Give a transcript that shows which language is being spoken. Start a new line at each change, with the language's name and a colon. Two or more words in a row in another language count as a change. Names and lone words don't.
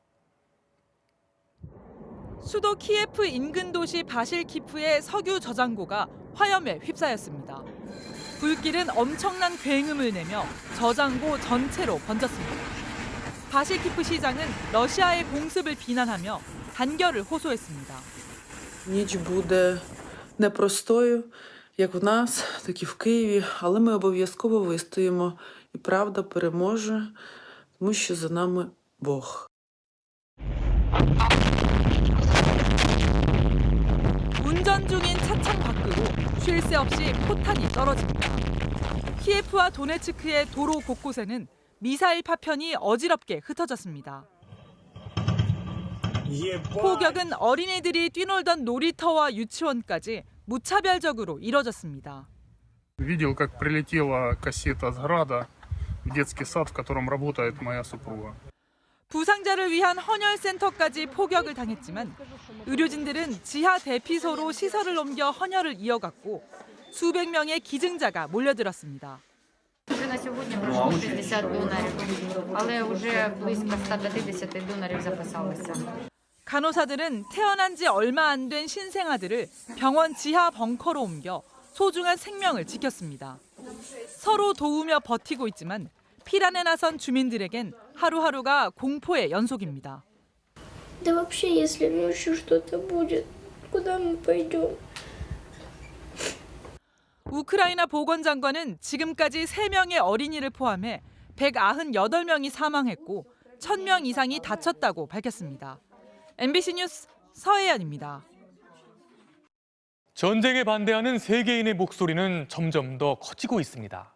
Korean: 수도 키예프 인근 도시 바실키프의 석유 저장고가 화염에 휩싸였습니다. 불길은 엄청난 굉음을 내며 저장고 전체로 번졌습니다. 바실키프 시장은 러시아의 공습을 비난하며 단결을 호소했습니다.
Ukrainian: Ніч буде непростою, як в нас, так і в Києві, але ми обов'язково вистоїмо. І правда переможе, тому що за нами Бог.
Korean: 운전 중인 차창 밖으로 쉴 새 없이 포탄이 떨어집니다. 키예프와 도네츠크의 도로 곳곳에는 미사일 파편이 어지럽게 흩어졌습니다. 포격은 어린이들이 뛰놀던 놀이터와 유치원까지 무차별적으로 이뤄졌습니다.
Russian: Видел, как прилетела кассета с Града в детский сад, в котором работает моя супруга.
Korean: 부상자를 위한 헌혈센터까지 포격을 당했지만 의료진들은 지하 대피소로 시설을 옮겨 헌혈을 이어갔고 수백 명의 기증자가 몰려들었습니다.
Ukrainian: На сьогодні пройшло 60 донорів, але вже близько 150 донорів записалося.
Korean: 간호사들은 태어난 지 얼마 안 된 신생아들을 병원 지하 벙커로 옮겨 소중한 생명을 지켰습니다. 서로 도우며 버티고 있지만 피란에 나선 주민들에겐 하루하루가 공포의 연속입니다.
Russian: Да вообще, если ночью что-то будет, куда мы пойдем?
Korean: 우크라이나 보건장관은 지금까지 3명의 어린이를 포함해 198명이 사망했고 1,000명 이상이 다쳤다고 밝혔습니다. MBC 뉴스 서혜연입니다. 전쟁에 반대하는 세계인의 목소리는 점점 더 커지고 있습니다.